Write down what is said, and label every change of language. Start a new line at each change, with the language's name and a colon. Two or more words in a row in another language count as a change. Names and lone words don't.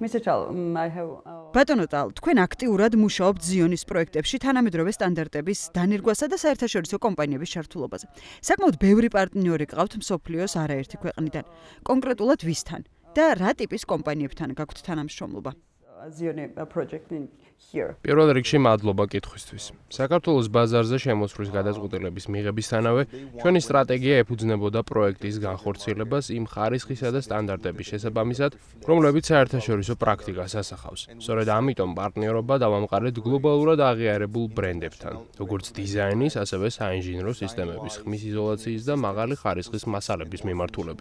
Georgian: ბატონო ტალ, თქვენ აქტიურად მუშაობთ ზიონის პროექტებში თანამედროვე სტანდარტების დანერგვასა და საერთაშორისო კომპანიების ჩართულობაზე. საკმაოდ ბევრი პარტნიორი გყავთ მსოფლიოს არაერთი ქვეყნიდან. კონკრეტულად ვისთან და რა ტიპის კომპანიებთან გაქვთ თანამშრომლობა?
English: Zioni project in here.
Georgian: პირველ რიგში მადლობა კითხვისთვის. საქართველოს ბაზარზე შემოსვლის გადაწყვეტილების მიღებისთანავე ჩვენი სტრატეგია ეფუძნებოდა პროექტის განხორციელებას იმ ხარისხისა და სტანდარტების შესაბამისად, რომლებიც საერთაშორისო პრაქტიკას ასახავს. სწორედ ამიტომ პარტნიორობა დავამყარეთ გლობალურად აღიარებულ ბრენდებთან, როგორც დიზაინის, ასევე საინჟინრო სისტემების, ხმის იზოლაციის და მაღალი ხარისხის მასალების მიმართულებით.